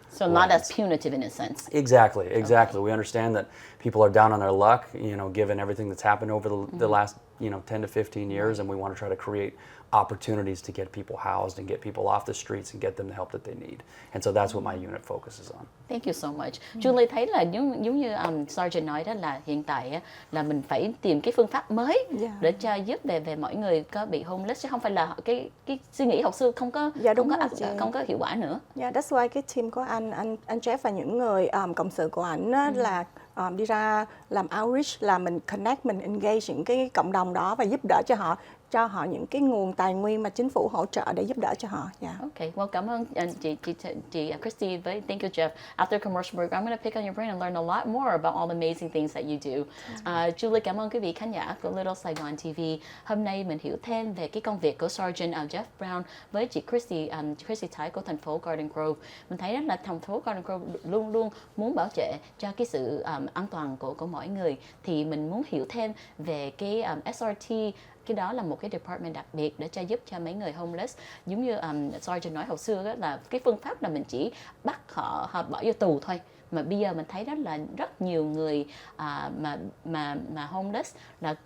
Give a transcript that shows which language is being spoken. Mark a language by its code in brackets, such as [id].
[en] So not as punitive in a sense. Exactly. We understand that people are down on their luck, you know, given everything that's happened over the last, 10 to 15 years, and we want to try to create opportunities to get people housed and get people off the streets and get them the help that they need. And so that's what my unit focuses on. Thank you so much. [vi] Julie thấy là giống như Sergeant nói đó, là hiện tại á, là mình phải tìm cái phương pháp mới để cho giúp về mọi người có bị homeless, chứ không phải là cái suy nghĩ học xưa không có hiệu quả nữa. [en] Yeah, that's why [vi] cái team của anh Jeff và những người cộng sự của anh là đi ra làm outreach, là mình connect, mình engage những cái cộng đồng đó và giúp đỡ cho họ những cái nguồn tài nguyên mà chính phủ hỗ trợ để giúp đỡ cho họ. [en] Okay, well, [vi] cảm ơn chị [en] Christy. Thank you, Jeff. After commercial break, I'm going to pick on your brain and learn a lot more about all the amazing things that you do. [vi] Julie, cảm ơn quý vị khán giả của Little Saigon TV. Hôm nay mình hiểu thêm về cái công việc của Sergeant Jeff Brown với chị Christy Thái của thành phố Garden Grove. Mình thấy là thành phố Garden Grove luôn luôn muốn bảo vệ cho cái sự an toàn của mọi người. Thì mình muốn hiểu thêm về cái SRT. Cái đó là một cái department đặc biệt để cho giúp cho mấy người homeless, giống như Sergeant nói hồi xưa đó, là cái phương pháp là mình chỉ bắt họ bỏ vô tù thôi, mà bây giờ mình thấy đó là rất nhiều người mà homeless là